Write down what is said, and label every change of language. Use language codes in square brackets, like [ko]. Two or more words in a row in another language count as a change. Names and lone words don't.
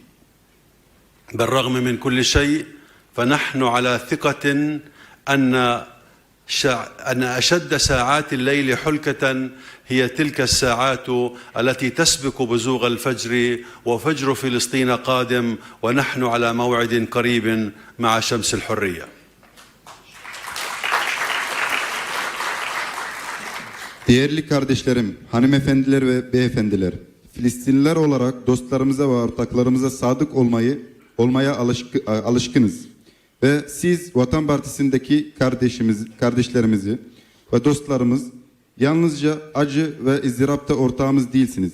[ar] بالرغم من كل شيء فنحن على ثقة أن أشد ساعات الليل حلكة هي تلك الساعات التي تسبق بزوغ الفجر، وفجر فلسطين قادم ونحن على موعد قريب مع شمس الحرية. [tr] Değerli kardeşlerim, hanımefendiler ve beyefendiler, Filistinliler olarak dostlarımıza ve ortaklarımıza sadık olmaya alışkınız. Ve siz Vatan Partisi'ndeki kardeşlerimizi ve dostlarımız yalnızca acı ve ızdırapta ortağımız değilsiniz.